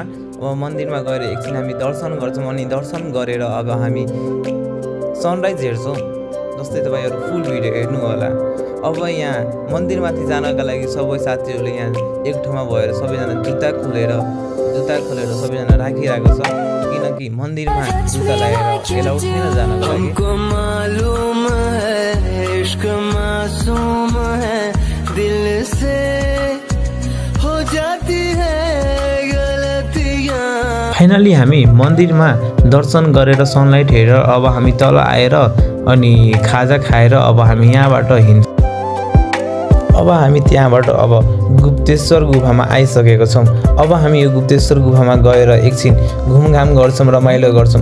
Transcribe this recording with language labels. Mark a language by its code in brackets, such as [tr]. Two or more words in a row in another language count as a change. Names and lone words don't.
[ne] अब मन्दिरमा गएर एकछिन हामी दर्शन गर्छौं। अनि दर्शन गरेर अब हामी सनराइज हेर्छौं। जस्तै तपाईहरु [en] full video [ne] हेर्नु होला। अब यहाँ मन्दिरमाथि जानका लागि सबै साथीहरूले यहाँ एक ठाउँमा भएर सबैजना जुत्ता खोलेर सबैजना राखिरहेको छ। किनकि मन्दिरमा जुत्ता लगाएर एलाउड छैन जानको लागि। [hi] हमको मालूम है इश्क मासूम है, दिल से हो जाती है गलतियां। [ne] फाइनली हामी मन्दिरमा दर्शन गरेर सनलाइट हेरेर अब हामी तल आएर अनि खाजा खाएर अब हामी यहाँबाट हिँड्छौं। अब हामी त्यहाँबाट अब गुप्तेश्वर गुफामा आइसकेको छौँ। अब हामी यो गुप्तेश्वर गुफामा गएर एकछिन घुमघाम गर्छौँ, रमाइलो गर्छौँ।